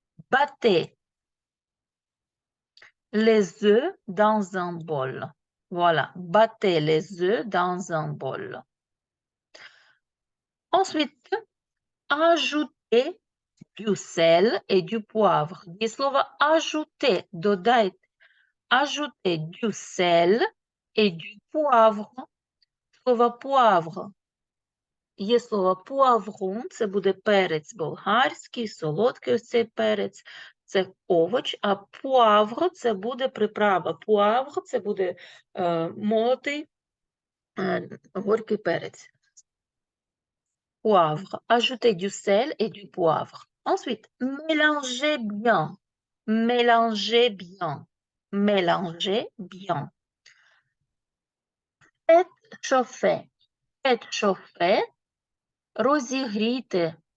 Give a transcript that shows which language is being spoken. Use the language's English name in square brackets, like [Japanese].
[French] Battez les œufs dans un bol. Voilà, battez les œufs dans un bol. Ensuite, ajoutez du sel et du poivre. [Ukrainian] Є слово ajouter, додайте. [French] Ajoutez du sel et du poivre. [Ukrainian] Слово poivre. Є слово poivron, це буде перець болгарський, солодкий ось цей перець. Це овоч, а poivre – це буде приправа. Poivre – це буде молотий горький перець. [French] Poivre. Ajoutez du sel et du poivre. Ensuite, mélangez bien. Mélangez bien. Mélangez bien. Faites chauffer. Faites chauffer. [Ukrainian] Розігрійте.